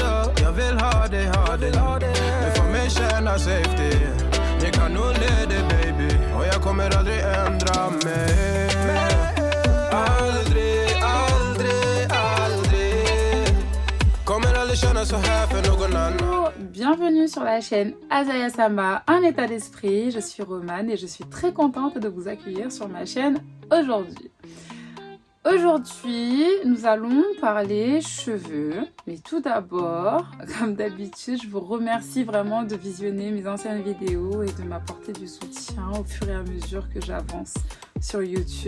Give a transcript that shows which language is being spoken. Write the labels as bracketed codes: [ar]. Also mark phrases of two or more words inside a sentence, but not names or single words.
[sv] Jag vill ha dig. Du får mig känna safety. Jag kan nog leda baby och jag kommer aldrig ändra mig. Aldrig kommer aldrig känna så här för någon annan. [fr] Bienvenue sur la chaîne Azaya Sama, un état d'esprit. Je suis Romane et je suis très contente de vous accueillir sur ma chaîne aujourd'hui. Aujourd'hui, nous allons parler cheveux. Mais tout d'abord, comme d'habitude, je vous remercie vraiment de visionner mes anciennes vidéos et de m'apporter du soutien au fur et à mesure que j'avance sur YouTube.